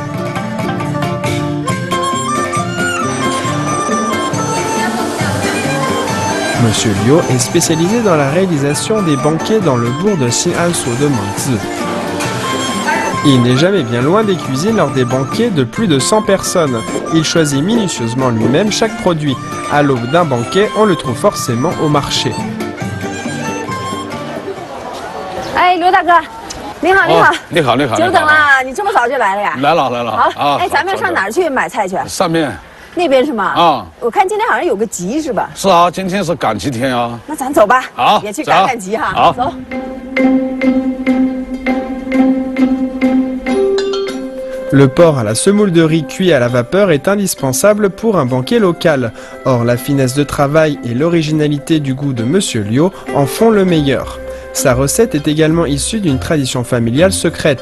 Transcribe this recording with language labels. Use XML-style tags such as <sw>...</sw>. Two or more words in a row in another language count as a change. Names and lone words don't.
<fr>Monsieur Liu est spécialisé dans la réalisation des banquets dans le bourg de Xin'ansu de Manzi. Il n'est jamais bien loin des cuisines lors des banquets de plus de 100 personnes. Il choisit minutieusement lui-même chaque produit. À l'aube d'un banquet, on le trouve forcément au marché.</fr> <zh>Hey, Liu 大哥， 你好，你好，你好，你好，久等了，你这么早就来了呀？来了，来了。好，哎，咱们要上哪儿去买菜去？上面。那边是吗？啊，我看今天好像有个集是吧？是啊，今天是赶集天啊。那咱走吧。好，也去赶赶集哈。好，走。</zh> <fr>Le porc à la semoule de riz cuit à la vapeur est indispensable pour un banquet local. Or, la finesse de travail et l'originalité du goût de Monsieur Liu en font le meilleur. Sa recette est également issue d'une tradition familiale secrète.</fr>